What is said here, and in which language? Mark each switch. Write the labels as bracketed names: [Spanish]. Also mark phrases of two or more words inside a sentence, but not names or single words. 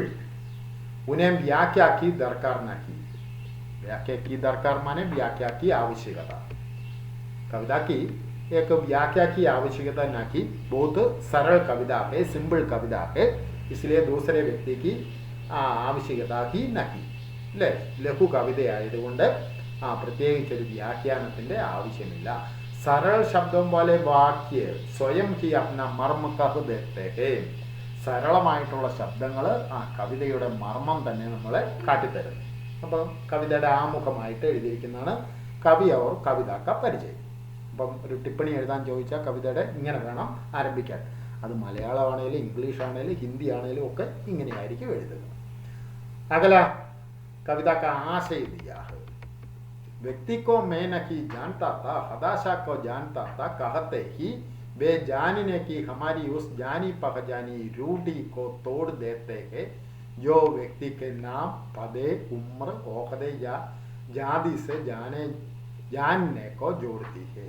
[Hindi] उन्हें व्याख्या की दरकार नहीं। व्याख्या की दरकार माने व्याख्या की आवश्यकता। कविता की एक व्याख्या की आवश्यकता नहीं। बहुत सरल कविता है, सिंपल कविता है, इसलिए दूसरे व्यक्ति की आवश्यकता ही नहीं। [Malayalam] അല്ലേ? ലഘു കവിതയായതുകൊണ്ട് പ്രത്യേകിച്ചൊരു വ്യാഖ്യാനത്തിൻ്റെ ആവശ്യമില്ല। [Hindi] सरल शब्दों वाले वाक्य स्वयं ही अपना मर्म कह देते हैं. [Malayalam] സരളമായിട്ടുള്ള ശബ്ദങ്ങൾ ആ കവിതയുടെ മർമ്മം തന്നെ നമ്മളെ കാട്ടിത്തരും. അപ്പോൾ കവിതയുടെ ആമുഖമായിട്ട് എഴുതിയിരിക്കുന്നതാണ് [Hindi] कवि और कविता का परिचय. [Malayalam] അപ്പം ഒരു ടിപ്പണി എഴുതാൻ ചോദിച്ചാൽ കവിതയുടെ ഇങ്ങനെ വേണം ആരംഭിക്കാൻ. അത് മലയാളമാണേലും ഇംഗ്ലീഷ് ആണേലും ഹിന്ദി ആണേലും ഒക്കെ ഇങ്ങനെയായിരിക്കും എഴുതുക. [Hindi] अगला कविता का आशय दिया है. व्यक्ति को मैं नहीं जानता था, हताशा को जानता था, कहते ही वे जानने की हमारी उस जानी पहचानी रूढ़ी को तोड़ देते हैं जो व्यक्ति के नाम, पदे, उम्र, ओहदे या जाति से जानने को जोड़ती है.